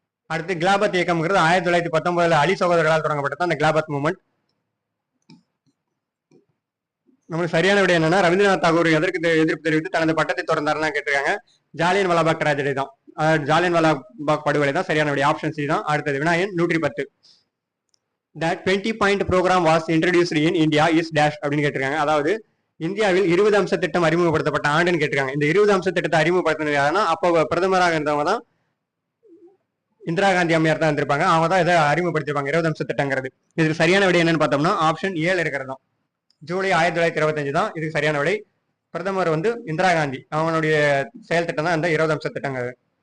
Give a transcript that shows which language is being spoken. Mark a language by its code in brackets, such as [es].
[ta] அடுத்து கிலாபத் இயக்கம்ங்கிறது 1919 அலி சகோதரர்களால் தொடங்கப்பட்டது அந்த கிலாபத் மூவ்மெண்ட். நம்மளுக்கு சரியான விடை என்னன்னா ரவீந்திரநாத் தாகூர் எதற்கு எதிர்ப்பு தெரிவித்து தனது பட்டத்தை திறந்தாருன்னு கேட்டிருக்காங்க. ஜாலியன் வாலாபாக் ட்ராஜடி தான், ஜாலியன் வாலாபாக் படுகொலை தான் சரியான விடை. ஆப்ஷன் சி தான். அடுத்தது வினாயன் 110 [en] The 20-point program was introduced in India is dash [ta] அப்படின்னு கேட்டிருக்காங்க. அதாவது இந்தியாவில் 20 அம்ச திட்டம் அறிமுகப்படுத்தப்பட்ட ஆண்டுன்னு கேட்டிருக்காங்க. இந்த 20 அம்ச திட்டத்தை அறிமுகப்படுத்தினது யாருன்னா அப்போ பிரதமராக இருந்தவங்க தான் இந்திரா காந்தி அம்மையார் தான் இருந்திருப்பாங்க. அவங்க தான் இதை அறிமுகப்படுத்திருப்பாங்க 20 அம்ச திட்டங்கிறது. இதுக்கு சரியான விடை என்னன்னு பார்த்தோம்னா ஆப்ஷன் 7 இருக்கிறது தான். ஜூலை 1925 தான் இதுக்கு சரியான விடை. பிரதமர் வந்து இந்திரா காந்தி, அவனுடைய செயல் திட்டம் தான் இந்த 20 அம்ச திட்டங்கிறது.